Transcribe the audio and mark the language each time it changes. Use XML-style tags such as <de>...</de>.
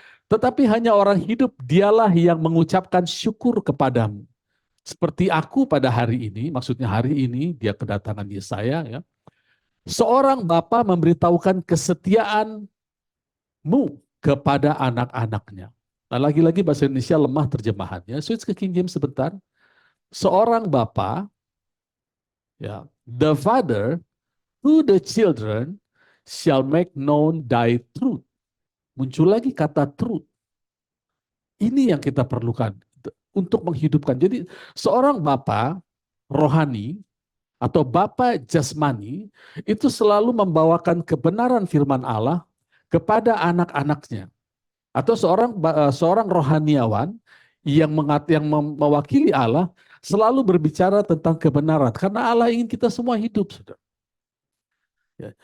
<id>Tetapi hanya orang hidup dialah yang mengucapkan syukur kepadamu. Seperti aku pada hari ini, maksudnya hari ini dia kedatangan Yesaya ya. Seorang bapa memberitahukan kesetiaanmu kepada anak-anaknya. Nah, lagi-lagi bahasa Indonesia lemah terjemahannya. Switch ke King James sebentar. Seorang bapa, ya,</id> <en>the father to the children shall make known thy truth.</en> <id>Muncul lagi kata truth. Ini yang kita perlukan untuk menghidupkan. Jadi seorang bapa rohani atau bapa jasmani itu selalu membawakan kebenaran firman Allah kepada anak-anaknya. Atau seorang rohaniawan yang mewakili Allah selalu berbicara tentang kebenaran karena Allah ingin kita semua hidup, Saudara. Ya.</id>